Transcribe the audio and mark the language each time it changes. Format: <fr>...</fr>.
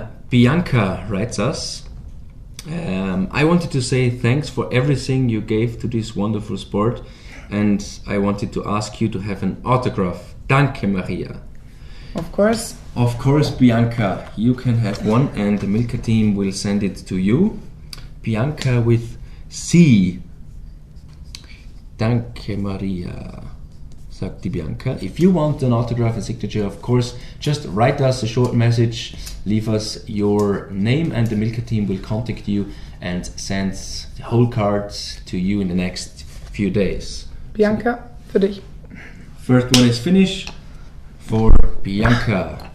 <en>Bianca writes us, I wanted to say thanks for everything you gave to this wonderful sport, and I wanted to ask you to have an autograph.</en> <de>Danke, Maria.</de> <en>Of course. Of course, Bianca, you can have one, and the Milka team will send it to you. Bianca with C.</en> <de>Danke, Maria, sagt die Bianca.</de> <en>If you want an autograph and signature, of course, just write us a short message, leave us your name, and the Milka team will contact you and send the whole cards to you in the next few days.</en> <de>Bianca, für dich.</de> <en>First one is finished for Bianca.</en>